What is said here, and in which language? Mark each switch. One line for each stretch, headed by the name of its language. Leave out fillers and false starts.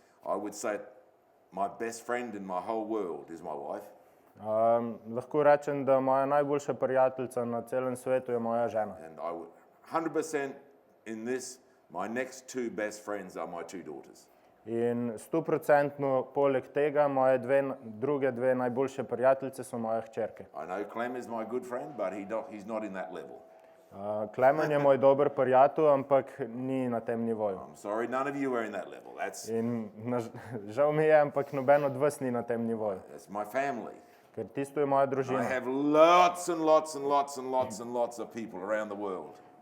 English: I would say my best friend in my whole world is my wife.
Slovenian: Lahko rečem, da moja najboljša prijateljica na celem svetu je moja žena.
English: And I would 100% in this, my next two best friends are my two daughters.
Slovenian: In 100% poleg tega moje druge dve najboljše prijateljice so moje hčerke.
English: I know Clem is my good friend, but he's not in that level.
Slovenian: Klemen je moj dober prijatelj, ampak ni na tem nivoju.
English: I'm sorry, none of you are in that level.
Slovenian: In žal mi je, ampak noben od vas ni na tem nivoju.
English: That's my family.
Slovenian: Ker tisto je moja
English: I
Slovenian: družina.
English: have lots and lots and lots and lots and lots of people around the world.